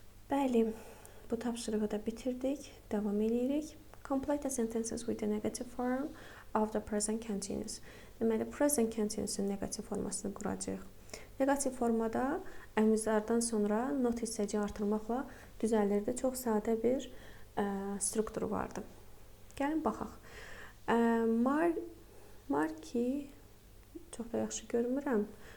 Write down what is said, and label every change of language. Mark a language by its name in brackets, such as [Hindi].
[Azerbaijani] Bəli, bu tapşırığı da bitirdik. Devam edirik. [English] Complete the sentences with the negative form of the present continuous. [Azerbaijani] Deməli, present continuous-un negativ formasını quracağıq. Negativ formada əmizlərdən sonra not hissəciyi artırmaqla düzəlirdi. Çox sadə bir strukturu vardı. Gəlin baxaq. Marki çox da yaxşı görmürəm.